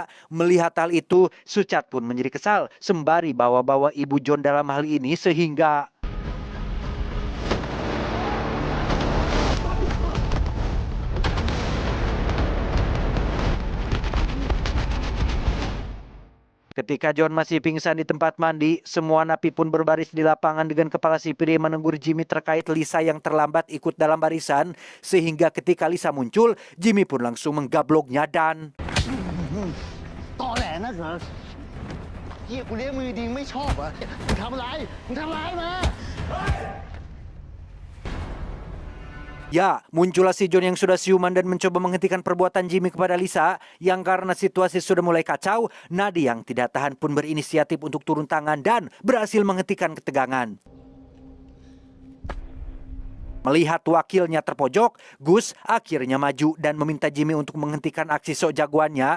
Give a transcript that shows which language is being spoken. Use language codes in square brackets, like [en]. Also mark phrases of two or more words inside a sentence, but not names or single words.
[id] Melihat hal itu, Sucat pun menjadi kesal sembari bawa-bawa ibu John dalam hal ini sehingga ketika John masih pingsan di tempat mandi, semua napi pun berbaris di lapangan dengan kepala sipir yang menegur Jimmy terkait Lisa yang terlambat ikut dalam barisan. Sehingga ketika Lisa muncul, Jimmy pun langsung menggabloknya dan [th] ตอแหลนักเหรอเฮียกูเลี้ยงมือดีไม่ชอบเหรอมึงทำอะไรมึงทำอะไรมา [id] ya, muncullah si John yang sudah siuman dan mencoba menghentikan perbuatan Jimmy kepada Lisa yang karena situasi sudah mulai kacau, Nadi yang tidak tahan pun berinisiatif untuk turun tangan dan berhasil menghentikan ketegangan. Melihat wakilnya terpojok, Gus akhirnya maju dan meminta Jimmy untuk menghentikan aksi sok jagoannya.